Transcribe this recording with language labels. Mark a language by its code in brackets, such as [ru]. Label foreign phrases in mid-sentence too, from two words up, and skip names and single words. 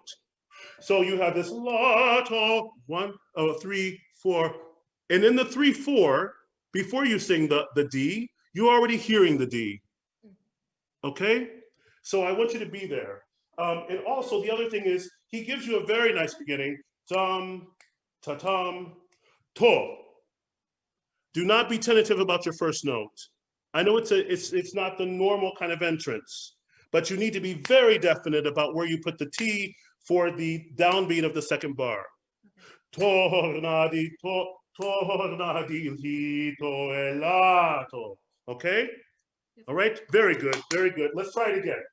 [en] So you have this lato, 1, 3, 4, and in the 3, 4, before you sing the D, you're already hearing the D. Okay, so I want you to be there. And also the other thing is he gives you a very nice beginning. Tum, ta-tum, to. Do not be tentative about your first note. I know it's not the normal kind of entrance, but you need to be very definite about where you put the T for the downbeat of the second bar. Tornadi, tornadi, hito, elato. Okay? All right, very good, very good. Let's try it again.